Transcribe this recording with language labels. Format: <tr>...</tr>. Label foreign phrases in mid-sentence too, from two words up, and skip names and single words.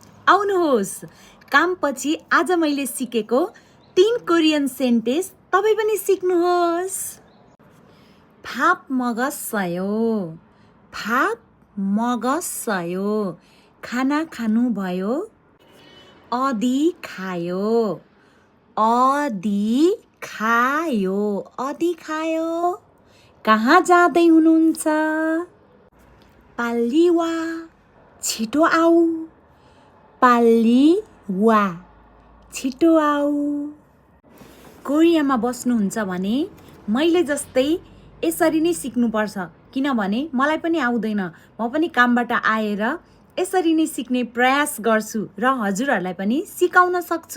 <ne>आउनुहोस् कामपछि आज मैले सिकेको 3</ne> <en>Korean sentence</en> <ne>तपाई पनि सिक्नुहोस्।</ne> <ko>밥 먹었어요. 밥 먹었어요.</ko> <ne>खाना खानुभयो?</ne> <ko>어디 가요? 어디 가요? 어디 가요?</ko> <ne>कहाँ जाँदै हुनुहुन्छ?</ne> <ko>빨리 와.</ko> <ne>छिटो आऊ.</ne> <ko>빨리 와.</ko> <ne>छिटो आऊ. कोरियामा बस्नुहुन्छ भने मैले जस्तै यसरी नै सिक्नुपर्छ, किनभने मलाई पनि आउँदैन। म पनि कामबाट आएर यसरी नै सिक्ने प्रयास गर्छु र हजुरहरूलाई पनि सिकाउन सक्छु।</ne>